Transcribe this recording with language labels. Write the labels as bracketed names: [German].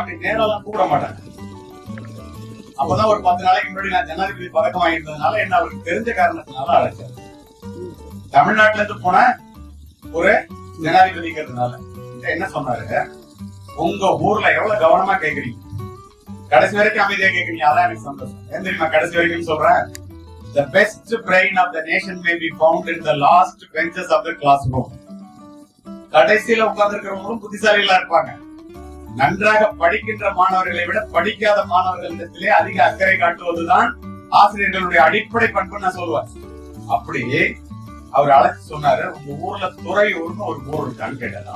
[Tamil] அப்படி நேரம் கூப்பிட மாட்டாங்க. அப்பதான் ஒரு 10 நாளைக்கு முன்னாடி நான் ஜனாதிபதி பதக்கம் வாங்கியிருந்ததுனால என்ன அவருக்கு தெரிஞ்ச காரணத்தினால அழைச்சார். தமிழ்நாட்டுல இருந்து போன ஒரு ஜனாதிபதிங்கிறதுனால என்ன சொன்னாரு, உங்க ஊர்ல எவ்வளவு கவனமா கேக்குறீங்க, கடைசி வரைக்கும் அமைதியா கேக்குறீங்க, அதான் எனக்கு சந்தோஷம். ஏன் தெரியுமா கடைசி வரைக்கும் சொல்றேன்? [English] The best brain of the nation may be found in the last benches of the classroom. [Tamil] கடைசியில உட்கார்ந்து இருக்கிறவங்களும் புத்திசாலிகளா இருப்பாங்க. நன்றாக படிக்கின்ற மாணவர்களை விட படிக்காத மாணவர்களிடத்திலே அதிக அக்கறை காட்டுவதுதான் ஆசிரியர்களுடைய அடிப்படை பண்பு நான் சொல்லுவேன். அப்படி அவர் அழைச்சு சொன்னாரு, உங்க ஊர்ல துறையூர்னு ஒரு ஊர் இருக்கான்னு கேட்டாரு.